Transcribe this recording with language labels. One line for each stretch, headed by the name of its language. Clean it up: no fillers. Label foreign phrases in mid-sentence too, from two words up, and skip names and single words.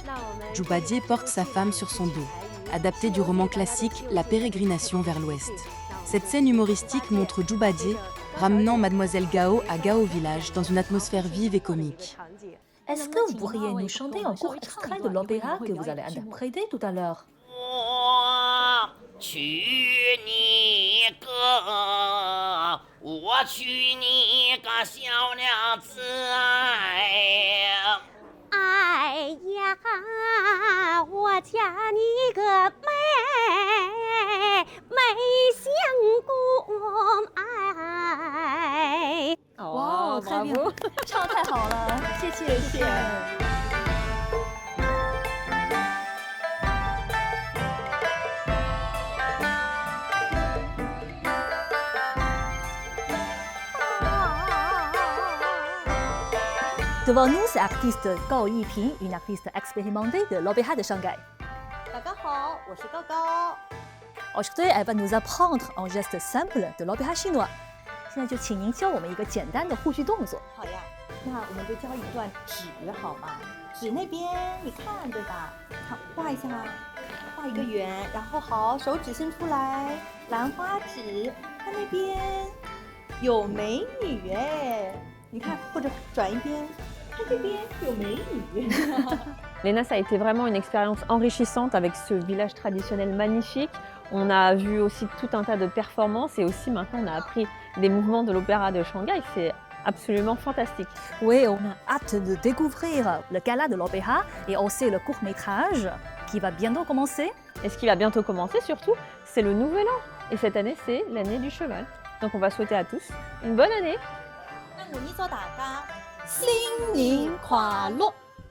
French: Zhu Bajie porte sa femme sur son dos, adaptée du roman classique La Pérégrination vers l'Ouest. Cette scène humoristique montre Zhu Bajie ramenant Mademoiselle Gao à Gao Village dans une atmosphère vive et comique. Est-ce que vous pourriez nous chanter un court extrait de l'opéra que vous allez interpréter tout à l'heure?
Chinese: 我娶你个，我娶你个小娘子哎。哎呀，我嫁你个妹相公哎。哇，太bien，唱太好了，谢谢，谢谢。
French: Devant nous, c'est l'artiste Gao Yiping, une artiste expérimentée de l'opéra de Shanghai.
Chinese: 大家好，我是高高。
French: Aujourd'hui, elle va nous apprendre un geste simple de l'opéra chinois.
Chinese: 现在就请您教我们一个简单的护具动作。好呀，那我们就教一段纸好吗？纸那边你看对吧？看画一下，画一个圆，然后好，手指伸出来，兰花指，看那边有美女哎，你看或者转一边，看这边有美女。
French: Léna, ça a été vraiment une expérience enrichissante avec ce village traditionnel magnifique. On a vu aussi tout un tas de performances et aussi maintenant on a appris des mouvements de l'opéra de Shanghai. C'est absolument fantastique. Oui, on a hâte de découvrir le gala de l'opéra et aussi le court-métrage qui va bientôt commencer. Et ce qui va bientôt commencer surtout, c'est le nouvel an. Et cette année, c'est l'année du cheval. Donc on va souhaiter à tous une bonne année.
Chinese: 那我们一起大家新年快乐！